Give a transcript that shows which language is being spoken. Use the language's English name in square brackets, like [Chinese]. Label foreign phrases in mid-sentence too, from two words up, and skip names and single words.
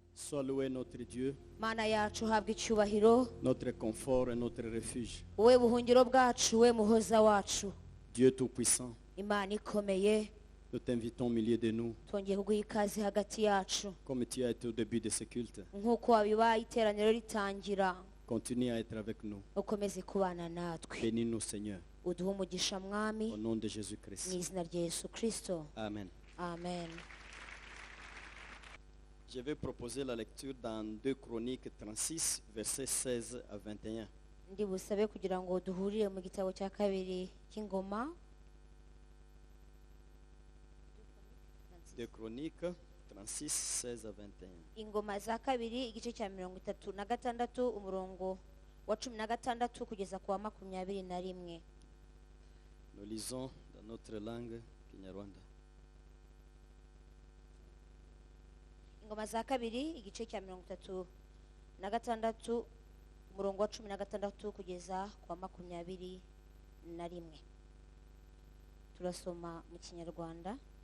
[French] Sois loué notre Dieu, [Kinyarwanda] Mana yacu habwa icyubahiro, [French] notre confort et notre refuge. [Kinyarwanda] wowe buhungiro bwacu, wowe muhoza wacu. [French] Dieu Tout-Puissant, [Kinyarwanda] Imana ikomeye, [French] nous t'invitons au milieu de nous, [Kinyarwanda] twongeye kuguha ikaze hagati yacu. [French] comme tu as été au début de ce culte. [Kinyarwanda] Nk'uko wabibaye iteraniro ritangira, [French] Continue à être avec nous. [Kinyarwanda] ukomeze kubana natwe. [French] Bénis-nous, Seigneur, [Kinyarwanda] Uduhe umugisha mwami, [French] au nom de [Kinyarwanda] mu [French] Jésus-Christ. [Kinyarwanda] izina rya Yesu Kristo. [French] Amen. [Kinyarwanda] Amen. [French] Je vais proposer la lecture dans 2 Chroniques 36, versets 16 à 21. [Kinyarwanda] Ndi busabe kugira ngo duhurire mu gitabo cya kabiri cy'ingoma. [French] 2 Chroniques 36, 16 à 21. [Kinyarwanda] Ingoma za kabiri igice cya 36 umurongo wa 16 kugeza ku wa 21. [French] Nous lisons dans notre langue Kinyarwanda. [Kinyarwanda] Ingoma za kabiri igice cya 36 umurongo wa 16 kugeza ku wa 21. Turasoma mu Kinyarwanda.